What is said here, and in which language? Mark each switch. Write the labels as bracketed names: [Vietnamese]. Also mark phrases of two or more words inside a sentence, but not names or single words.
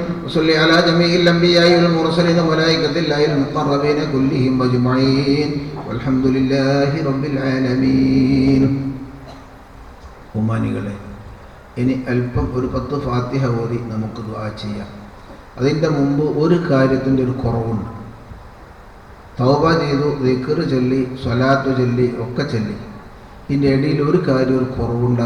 [Arabic] وصلي على جميع الأنبياء والمرسلين وملائكة الله المقربين كلهم أجمعين والحمد لله رب العالمين. [Malayalam] ഉമ്മാനികളെ, ഇനി അല്പം ഒരു 10 ഫാത്തിഹ ഓതി നമുക്ക് ദുആ ചെയ്യാം. അതിൻ്റെ മുമ്പ് ഒരു കാര്യത്തിൻ്റെ ഒരു കുറവുണ്ട്. തൗബ ചെയ്തു, ദിക്ർ ചൊല്ലി, സ്വലാത്ത് ചൊല്ലി, ഒക്കെ ചൊല്ലി. ഇതിൻ്റെ ഇടയിൽ ഒരു കാര്യം, ഒരു കുറവുണ്ട്.